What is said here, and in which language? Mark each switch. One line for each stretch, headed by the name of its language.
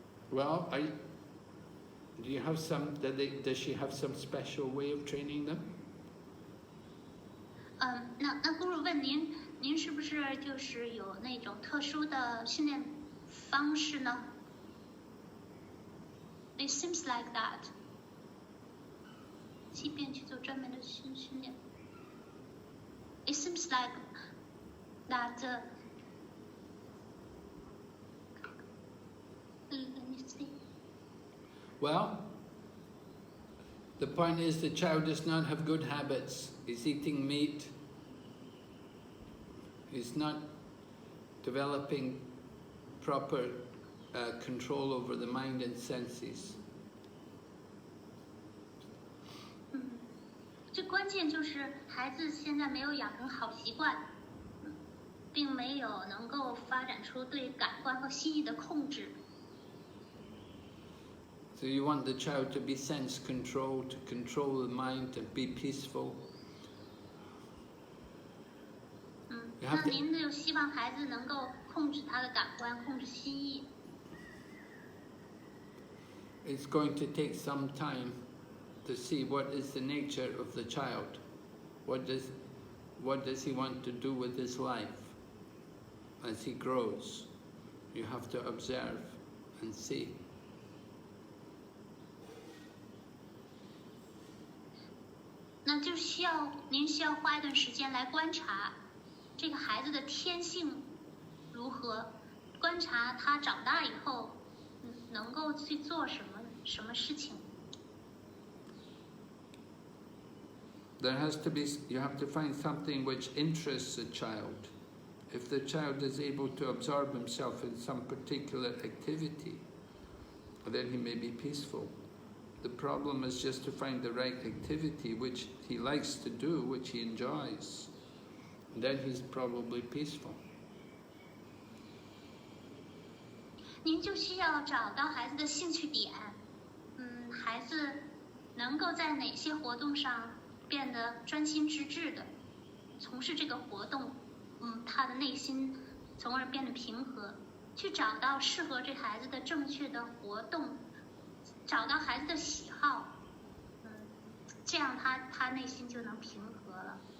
English: Well, does she have some special way of training them?
Chinese: 那Guru 问您是不是就是有那种特殊的训练方式呢？
English: It seems like that.
Chinese: 即便去做专门的训练。
English: It seems like that. Let me see. Well, the point is the child does not have good habits. He's eating meat. He's not developing proper control over the mind and senses.
Chinese: 最关键就是孩子现在没有养成好习惯，并没有能够发展出对感官和心意的控制。
English: So you want the child to be sense controlled, to control the mind, to be peaceful.
Chinese: 那您就希望孩子能够控制他的感官，控制心意。
English: It's going to take some time to see what is the nature of the child. What does he want to do with his life as he grows? You have to observe and see.
Chinese: 那就您需要花一段时间来观察这个孩子的天性如何，观察他长大以后能够去做什么事情。
English: You have to find something which interests the child. If the child is able to absorb himself in some particular activity, then he may be peaceful. The problem is just to find the right activity which he likes to do, which he enjoys. Then he's probably peaceful.
Chinese: 您就需要找到孩子的兴趣点，孩子能够在哪些活动上变得专心致志的从事这个活动，他的内心从而变得平和，去找到适合这孩子的正确的活动，找到孩子的喜好，这样他内心就能平和了。